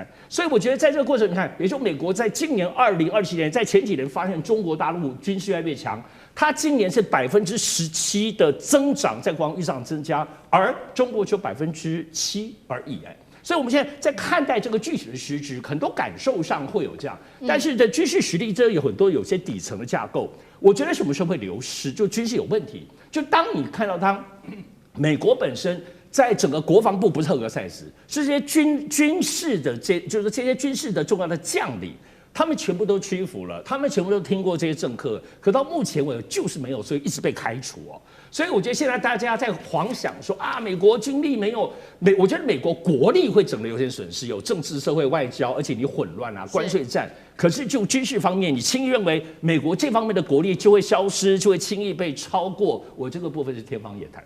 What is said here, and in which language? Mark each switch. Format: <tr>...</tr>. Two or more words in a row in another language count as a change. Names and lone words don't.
<zh>所以我覺得在這個過程，你看，比如說美國在今年2027年，在前幾年發現中國大陸軍事越來越強，它今年是17%的增長，在國防預算增加，而中國只有7%而已。所以我們現在在看待這個具體的實質，很多感受上會有這樣，但是的軍事實力這有很多有些底層的架構，我覺得什麼時候會流失，就軍事有問題，就當你看到它。美國本身在整個國防部不是赫格塞斯，是這些軍事的就是這些軍事的重要的將領，他們全部都屈服了，他們全部都聽過這些政客，可到目前為止就是沒有，所以一直被開除哦。所以我覺得現在大家在妄想說啊，美國軍力沒有我覺得美國國力會整個有點損失，有政治、社會、外交，而且你混亂啊，關稅戰。可是就軍事方面，你輕易認為美國這方面的國力就會消失，就會輕易被超過，我這個部分是天方夜譚。</zh>